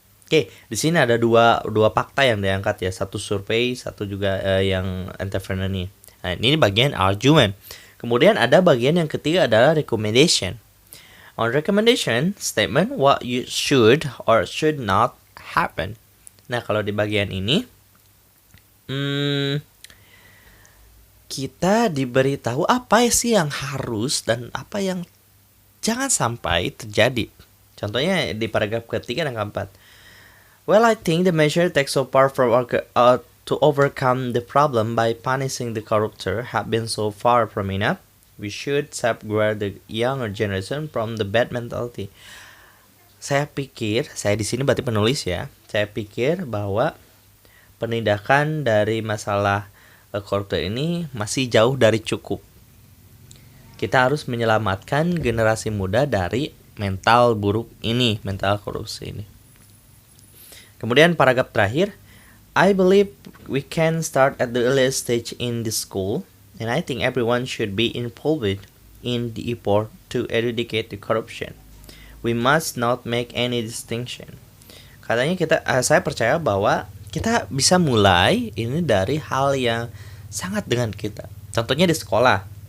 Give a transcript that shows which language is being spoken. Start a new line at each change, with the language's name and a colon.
Indonesian: Oke, di sini ada dua fakta yang diangkat ya, satu survei, satu juga yang entrepreneur nih. Nah, ini bagian argument. Kemudian ada bagian yang ketiga adalah recommendation.
English: On recommendation statement, what you should or should not happen.
Indonesian: Nah, kalau di bagian ini, kita diberitahu apa sih yang harus dan apa yang jangan sampai terjadi. Contohnya di paragraf ketiga dan keempat.
English: Well, I think the measure taken so far to overcome the problem by punishing the corruptor have been so far from enough. We should safeguard the younger generation from the bad mentality.
Indonesian: Saya di sini berarti penulis ya. Saya pikir bahwa penindakan dari masalah koruptor ini masih jauh dari cukup. Kita harus menyelamatkan generasi muda dari mental buruk ini, mental korupsi ini. Kemudian paragraf terakhir,
English: I believe we can start at the earliest stage in the school, and I think everyone should be involved in the effort to eradicate the corruption. We must not make any distinction.
Indonesian: Katanya saya percaya bahwa kita bisa mulai ini dari hal yang sangat dengan kita. Contohnya di sekolah.